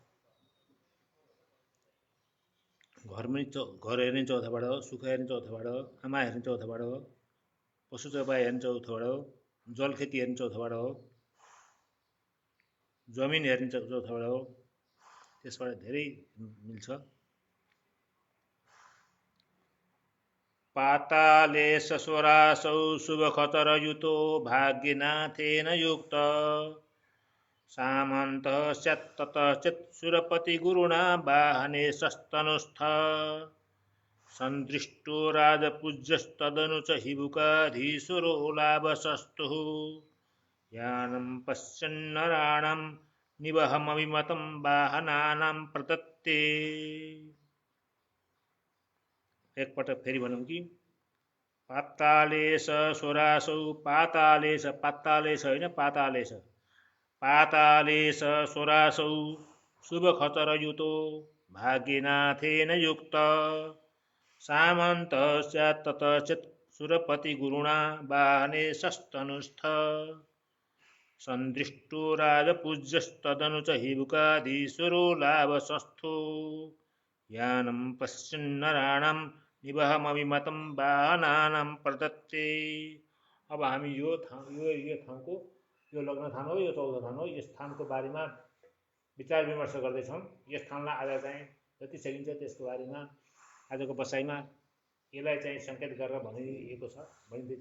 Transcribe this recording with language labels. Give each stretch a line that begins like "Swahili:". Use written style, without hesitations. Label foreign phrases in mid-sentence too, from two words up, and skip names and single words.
Nepali: घर हेर्ने चौथाबाट हो, सुख हेर्ने चौथाबाट हो, आमा हेर्ने चौथाबाट हो, पशु चौपाय हेर्ने चौथाबाट हो, जलखेती हेर्ने चौथाबाट हो, जमिन हेर्ने चौथाबाट हो। त्यसबाट धेरै मिल्छ।
Sanskrit: पाताले सस्वरासौ शुभखतरयुतो भाग्यनाथेन युक्त सामन्त स्यात् ततश्चेत् सुरपति गुरुणा वाहने सस्तनुस्थ सन्दृष्टो राजपूज्यस्तदनु च हिबुकाधीश्वरो लाभसस्तुः यानं पश्यन्नराणां निवहमविमतं वाहनानां प्रदत्ते।
Nepali: एकपटक फेरि भनौँ कि
Sanskrit: पातालेश स्वरासौ पातालेश पातालेश होइन पातालेश पातालेश स्वरासौ शुभखचरयुतो भाग्यनाथेन युक्त सामन्त स्यात् ततश्चेत् सुरपतिगुरुणा वाहने सस्तनुस्थ सन्दृष्टो राजपूज्यस्तदनु च हिबुकाधीश्वरो लाभसस्थो यानं पश्यन्नराणां निवहमविमतं वाहनानां प्रदत्ते।
Nepali: अब हामी यो ठाउँको यो लग्न थान हो, यो 14 थान हो, यस स्थानको बारेमा विचार विमर्श गर्दैछौँ। यस ठाउँलाई आज चाहिँ जति सकिन्छ त्यसको बारेमा आजको बसाइमा यसलाई चाहिँ सङ्केत गरेर भनिँदैछ।